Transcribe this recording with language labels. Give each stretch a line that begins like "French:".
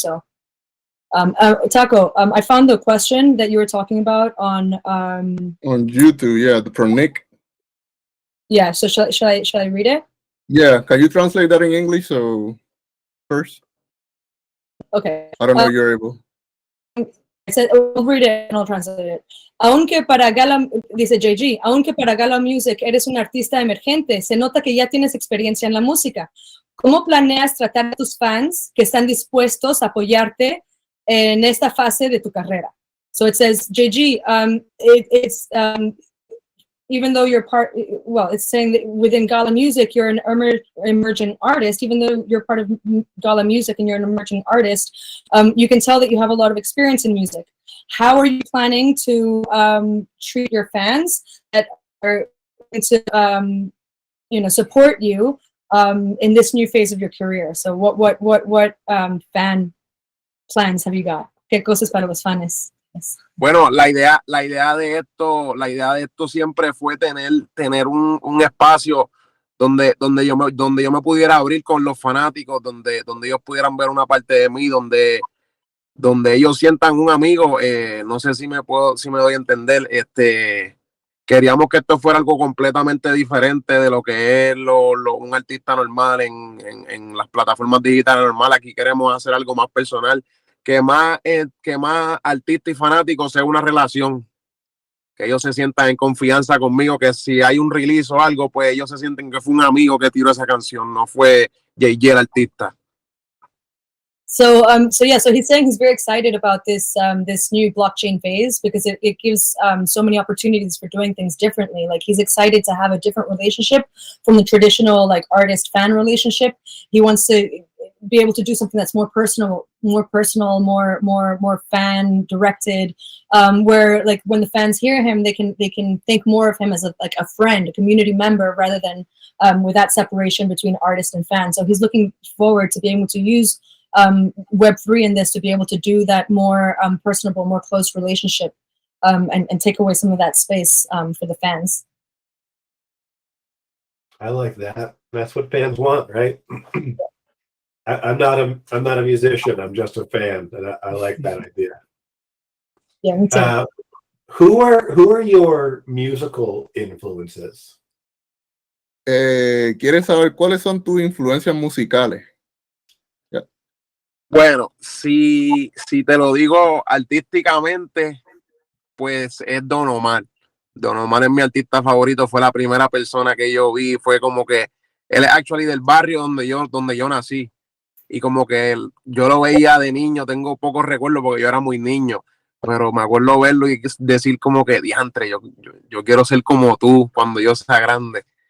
English: So, Taco, I found the question that you were talking about on YouTube. Yeah, from Nick. Yeah, so shall I read it? Yeah, can you translate that in English? So first, okay. I don't know if you're able. I said, I'll read it and I'll translate it.
Spanish: Aunque para Gala, dice Jey G, aunque para Gala Music eres un artista emergente, se nota que ya tienes experiencia en la música. ¿Cómo planeas tratar a tus fans que están dispuestos a apoyarte en esta fase de tu carrera?
English: So it says, Jey G, it's even though you're it's saying that within Gala Music, you're an emerging artist, even though you're part of Gala Music and you're an emerging artist, you can tell that you have a lot of experience in music. How are you planning to treat your fans that are going to, support you in this new phase of your career? So what fan plans have you got?
Spanish: ¿Qué cosas para los fans? Bueno, la idea de esto siempre fue tener un espacio donde yo me pudiera abrir con los fanáticos, donde ellos pudieran ver una parte de mí, donde ellos sientan un amigo. No sé si me doy a entender. Queríamos que esto fuera algo completamente diferente de lo que es un artista normal en las plataformas digitales normales. Aquí queremos hacer algo más personal, que más artista y fanático sea una relación, que ellos se sientan en confianza conmigo, que si hay un release o algo, pues ellos se sienten que fue un amigo que tiró esa canción, no fue Jey G el artista.
English: So he's saying he's very excited about this new blockchain phase because it gives so many opportunities for doing things differently. Like, he's excited to have a different relationship from the traditional like artist fan relationship. He wants to be able to do something that's more personal, more fan directed, where like when the fans hear him, they can think more of him as a friend, a community member, rather than with that separation between artist and fan. So he's looking forward to being able to use Web3 in this to be able to do that more personable, more close relationship, and take away some of that space for the fans. I like that. That's what fans want, right? I'm not a musician. I'm just a fan, and I like that idea. Yeah, me too. Who are your musical influences?
Spanish: ¿Quieres saber cuáles son tus influencias musicales? Bueno, si te lo digo artísticamente, pues es Don Omar. Don Omar es mi artista favorito, fue la primera persona que yo vi, fue como que él es actually del barrio donde yo nací, y como que yo lo veía de niño, tengo pocos recuerdos porque yo era muy niño, pero me acuerdo verlo y decir como que diantre, yo quiero ser como tú cuando yo sea grande.